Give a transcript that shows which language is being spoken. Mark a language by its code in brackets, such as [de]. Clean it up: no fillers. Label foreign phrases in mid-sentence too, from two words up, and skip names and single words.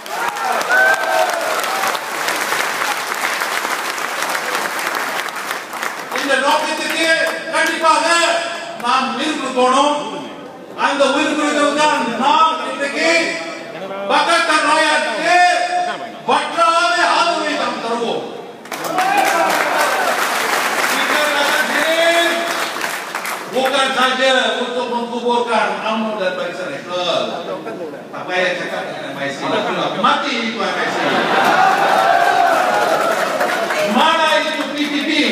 [ta] இந்த நோக்கத்துக்கு கண்டிப்பாக நாம் உயிர் கொடுக்கணும். அந்த உயிர் கொடுக்கிறது தான் நாம் இன்றைக்கு பக்கத்தன் ராயாவுக்கு வற்றாத ஆதரவை நாம் தருவோம். [ms] Bukan saja untuk menguburkan UMNO dan Barisan Nasional. Tak payah cakap dengan MIC. Mati itu MIC. Mana itu PPP?